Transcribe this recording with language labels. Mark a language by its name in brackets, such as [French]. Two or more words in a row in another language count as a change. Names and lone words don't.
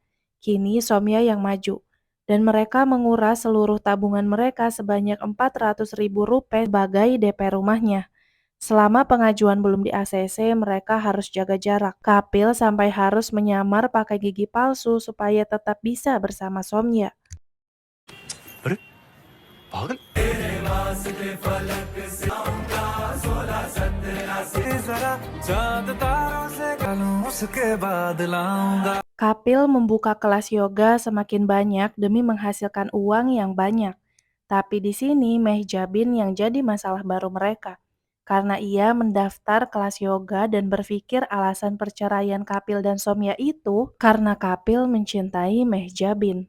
[Indonesian] Kini Soumya yang maju, dan mereka menguras seluruh tabungan mereka sebanyak 400.000 rupiah sebagai DP rumahnya. Selama pengajuan belum di-ACC, mereka harus jaga jarak. Kapil sampai harus menyamar pakai gigi palsu supaya tetap bisa bersama Soumya. [Hindi] अरे पागल [Indonesian] Kapil membuka kelas yoga semakin banyak demi menghasilkan uang yang banyak. Tapi di sini Mehjabin yang jadi masalah baru mereka. Karena ia mendaftar kelas yoga dan berpikir alasan perceraian Kapil dan Soumya itu karena Kapil mencintai Mehjabin.